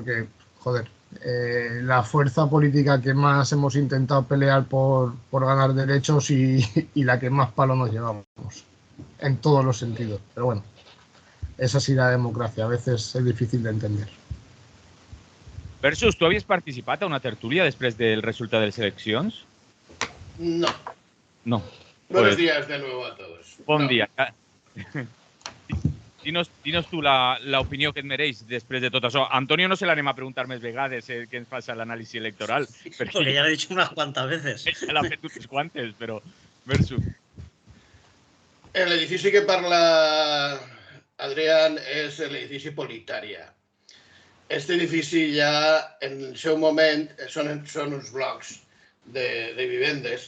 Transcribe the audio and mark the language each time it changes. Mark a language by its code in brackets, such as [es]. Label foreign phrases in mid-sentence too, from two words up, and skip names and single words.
[es] Porque, joder, la fuerza política que más hemos intentado pelear por ganar derechos y la que más palo nos llevamos, en todos los sentidos. Pero bueno, es así la democracia, a veces es difícil de entender. [ca] Versus, tu havies participat a una tertúlia després del resultat de les eleccions? No. No. [es] Buenos días de nuevo a todos. [ca] Bon dia. Dinos tu l'opinió que et mereix després de tot això. Antonio no se l'anem a preguntar més vegades què ens passa a l'anàlisi electoral. [es] Porque ya lo he dicho unas cuantas veces. [ca] Ja l'ha fet unes quantes, però... Versus. L'edifici que parla Adrián és l'edifici Politària. Este edifici ja, en el seu moment, són uns blocs de vivendes.